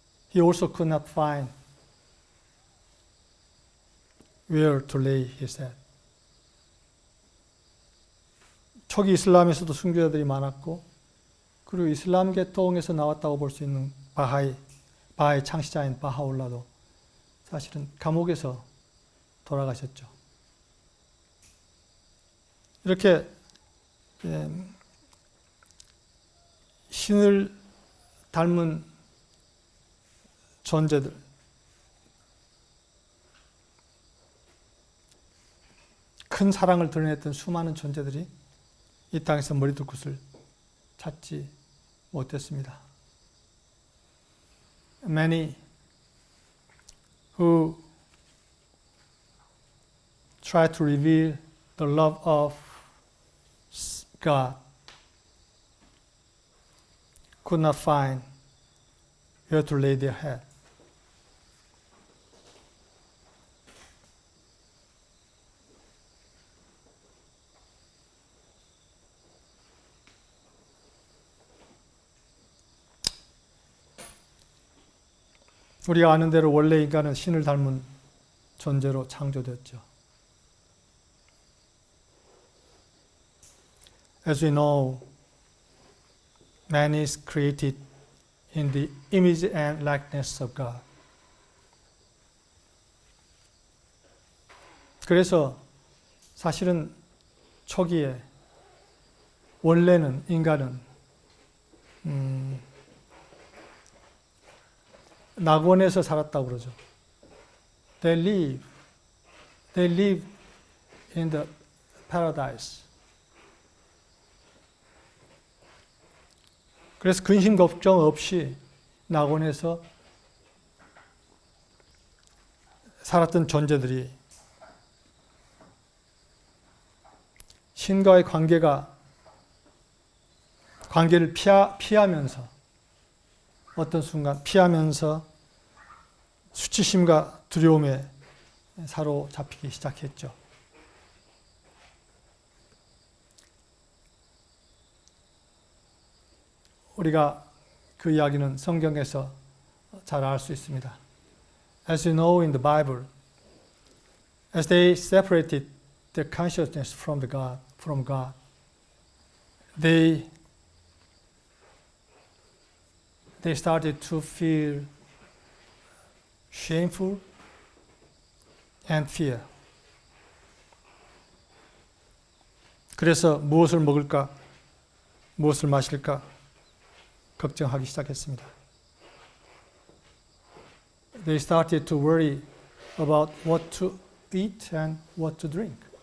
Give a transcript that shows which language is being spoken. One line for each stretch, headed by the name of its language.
English: He also could not find where to lay his head.
Korean: 초기 이슬람에서도 순교자들이 많았고, 그리고 이슬람 계통에서 나왔다고 볼 수 있는 바하이 창시자인 바하울라도 사실은 감옥에서 돌아가셨죠. 이렇게 신을 닮은 존재들, 큰 사랑을 드러냈던 수많은 존재들이 이 땅에서 머리 둘 곳을 찾지 못했습니다.
English: Many who try to reveal the love of God could not find where to lay their head.
Korean: 우리가 아는 대로 원래 인간은 신을 닮은 존재로 창조되었죠.
English: As we know, Man is created in the image and likeness of God.
Korean: 그래서 사실은 초기에 원래는 인간은 낙원에서 살았다고 그러죠.
English: They live in the paradise.
Korean: 그래서 근심 걱정 없이 낙원에서 살았던 존재들이 신과의 관계를 피하면서 어떤 순간 피하면서 수치심과 두려움에 사로잡히기 시작했죠. 우리가 그 이야기는 성경에서 잘 알 수 있습니다.
English: As you know in the Bible, as they separated their consciousness from God, they started to feel shameful and fear.
Korean: 그래서 무엇을 먹을까, 무엇을 마실까 걱정하기 시작했습니다.
English: They started to worry about what to eat and what to drink.